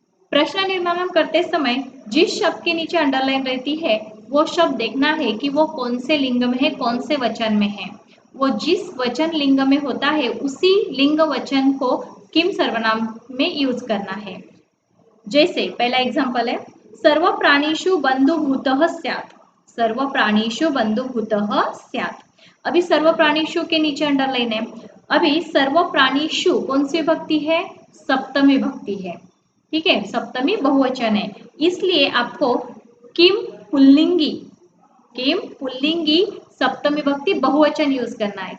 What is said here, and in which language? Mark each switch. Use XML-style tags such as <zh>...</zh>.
<hi>प्रश्न निर्माण करते समय जिस शब्द के नीचे अंडरलाइन रहती है वो शब्द देखना है कि वो कौन से लिंग में है, कौन से वचन में है। वो जिस वचन लिंग में होता है उसी लिंग वचन को किम सर्वनाम में यूज करना है। जैसे पहला एग्जांपल है,</hi> <sa>सर्व प्राणीषु बंधुभूतः स्यात्। सर्व प्राणीषु बंधुभूतः स्यात्।</sa> <hi>अभी सर्व प्राणीषु के नीचे अंडरलाइन है। अभी सर्व प्राणीषु कौन सी विभक्ति है? सप्तमी विभक्ति है। ठीक है, सप्तमी बहुवचन है, इसलिए आपको किम पुल्लिंगी, किम पुल्लिंगी सप्तमी विभक्ति बहुवचन यूज करना है।</hi>